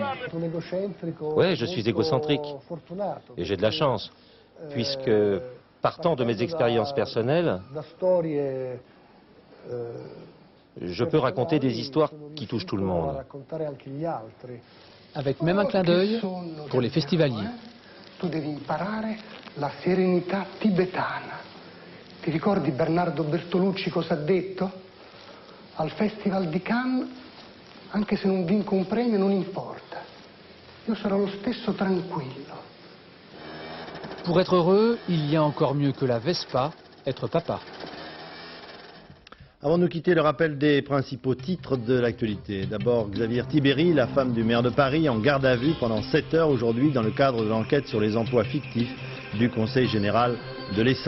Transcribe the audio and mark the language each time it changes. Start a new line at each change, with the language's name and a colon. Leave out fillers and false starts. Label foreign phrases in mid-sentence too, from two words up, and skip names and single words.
French: Ouais, je suis égocentrique. Et j'ai de la chance, puisque, partant de mes expériences personnelles, je peux raconter des histoires qui touchent tout le monde. Avec même un clin d'œil pour les festivaliers.
Italian: Tu devi imparare la serenità tibetana. Ti ricordi Bernardo Bertolucci cosa ha detto? Al Festival di Cannes, anche se non vinco un premio, non importa. Io sarò lo stesso tranquillo.
French: Pour être heureux, il y a encore mieux que la Vespa, être papa. Avant de nous quitter, le rappel des principaux titres de l'actualité. D'abord, Xavier Tibéri, la femme du maire de Paris, en garde à vue pendant 7 heures aujourd'hui dans le cadre de l'enquête sur les emplois fictifs du Conseil général de l'Essonne.